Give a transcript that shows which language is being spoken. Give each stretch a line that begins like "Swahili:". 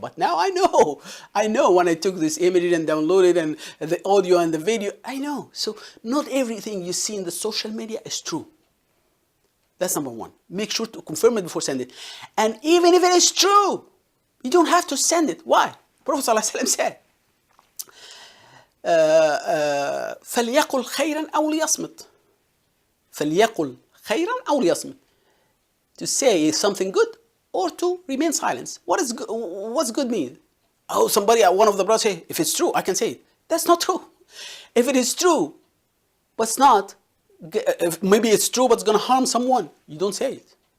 English: But now I know when I took this image and downloaded and the audio and the video, I know. So not everything you see in the social media is true. That's number 1. Make sure to confirm it before sending it. And even if it is true, you don't have to send it. Why? Prophet ﷺ said,
Arabic: فَلْيَقُلْ خَيْرًا أَوْ لِيَصْمِتْ. فَلْيَقُلْ خَيْرًا أَوْ لِيَصْمِتْ.
English: To say something good or to remain silent. What's good mean? Oh, one of the brothers say, if it's true, I can say it. That's not true. If it is true, but it's not, maybe it's true, but it's going to harm someone, you don't say it.